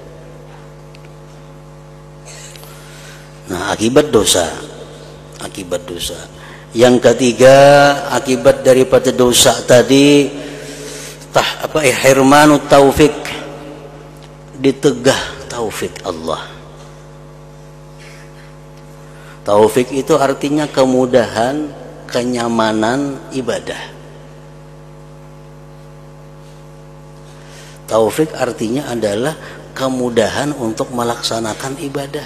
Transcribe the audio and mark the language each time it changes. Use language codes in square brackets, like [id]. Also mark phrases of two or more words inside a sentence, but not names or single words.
[id] Nah, akibat dosa. Akibat dosa. Yang ketiga, akibat daripada dosa tadi [ar] hirmanut taufik, [id] ditegah taufik Allah. Taufik itu artinya kemudahan, kenyamanan ibadah. Taufik artinya adalah kemudahan untuk melaksanakan ibadah.